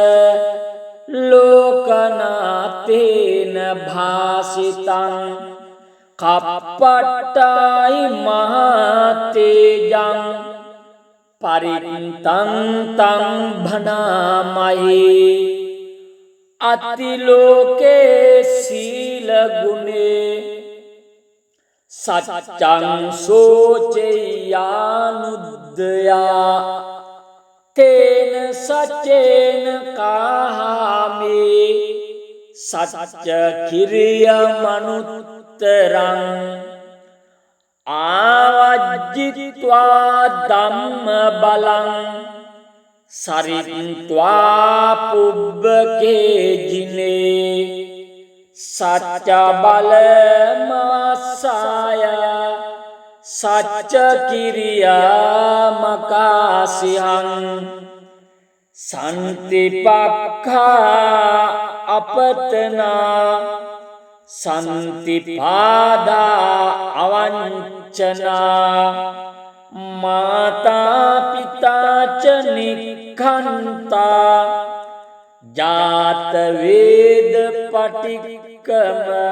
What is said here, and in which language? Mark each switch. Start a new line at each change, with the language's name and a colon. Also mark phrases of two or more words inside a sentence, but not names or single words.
Pali: ලෝකනාතේන භාසිතං කප්පට්ටායි මහතේජං පරිත්තං තං භනාමයි අතිලෝකේ සීල ගුණේ සච්චං සෝචෙයානුද්දයා තේන සච්චේන කාහාමේ සච්ච කිරිය මනුත්තරං ආවජ්ජිත්වා ධම්ම බලං සරිත්වා පුබ්බකේ ජිනේ සච්ච බල මාසාය සච්ච කිරියා මකාසිහං සන්තිපක්ඛා අපතනා සන්තිපාදා අවංචනා මාතා පිතා ච නික්ඛන්තා ජාත වේද පටික්කම